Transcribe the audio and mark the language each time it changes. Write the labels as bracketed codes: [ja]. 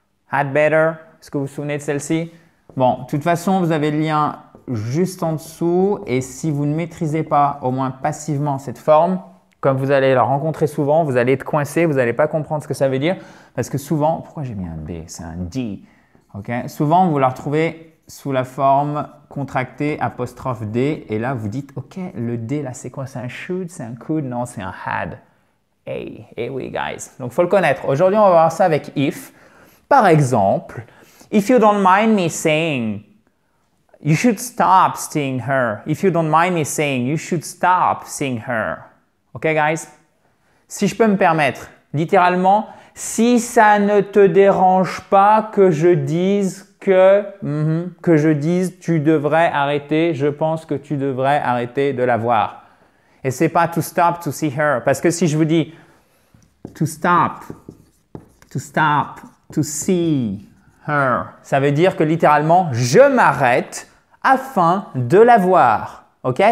[en] Had better, [fr] est-ce que vous vous souvenez de celle-ci? Bon, de toute façon, vous avez le lien juste en dessous et si vous ne maîtrisez pas au moins passivement cette forme, comme vous allez la rencontrer souvent, vous allez être coincé, vous n'allez pas comprendre ce que ça veut dire parce que souvent, pourquoi j'ai mis un B? C'est un D. Okay? Souvent, vous la retrouvez sous la forme contractée apostrophe D et là, vous dites, ok, le D là, c'est quoi? C'est un should, c'est un could? Non, c'est un had. Hey, oui, guys. Donc, il faut le connaître. Aujourd'hui, on va voir ça avec if. [en] Par exemple, if you don't mind me saying, you should stop seeing her. If you don't mind me saying, you should stop seeing her. Ok, guys? [fr] Si je peux me permettre, littéralement, si ça ne te dérange pas que je dise tu devrais arrêter, je pense que tu devrais arrêter de la voir. Et c'est pas [en] to stop to see her. [fr] Parce que si je vous dis to stop to see her, ça veut dire que littéralement, je m'arrête afin de la voir. Ok?